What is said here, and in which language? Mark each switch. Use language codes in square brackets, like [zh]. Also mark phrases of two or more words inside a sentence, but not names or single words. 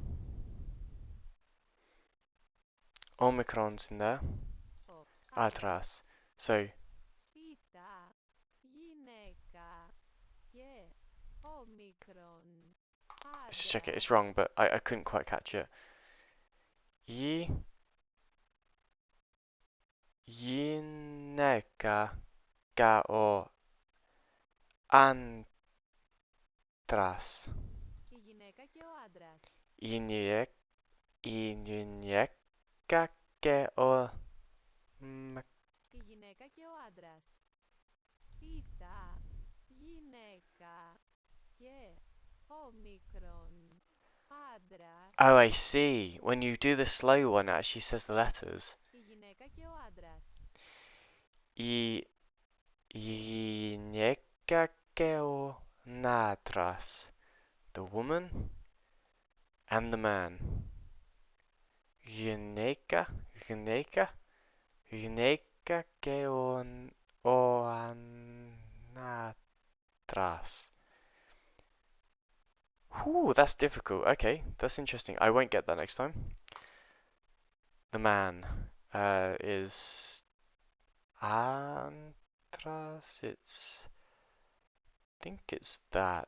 [en] Omicron's in there. Adras. So. Let's just check it. It's wrong, but I couldn't quite catch it. [el] Yine. γυναίκα και ο άντρας. Η γυναίκα και ο άντρας. Η γυναίκα και ο Η γυναίκα και ο άντρας. Ήτα, γυναίκα και όμικρον άντρας. [en] Oh, I see. When you do the slow one, it actually says the letters. [el] Η γυναίκα και ο άντρας. Η γυναίκα και ο άντρας. [en] The woman and the man. [el] Γυναίκα και ο άντρας. [en] Ooh, that's difficult. Okay, that's interesting. I won't get that next time. The man is andras. I think it's that.